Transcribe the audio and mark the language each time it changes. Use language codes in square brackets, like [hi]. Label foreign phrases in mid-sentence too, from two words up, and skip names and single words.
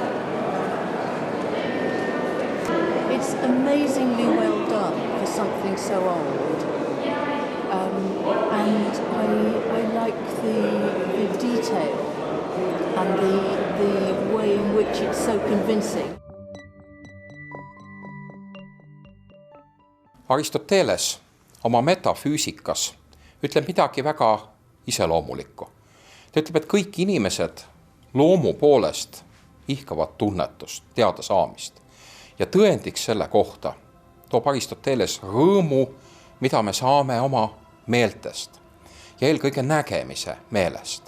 [en] It's amazingly well done for something so old. And I like the detail and the way in which it's so convincing. [et] Aristoteles oma metafüüsikas ütleb midagi väga iseloomulikku. Ta ütleb, et kõik inimesed loomu poolest ihkavad tunnetust, teada saamist. Ja tõendiks selle kohta toob Aristoteles rõõmu, mida me saame oma meeltest ja eelkõige nägemise meelest.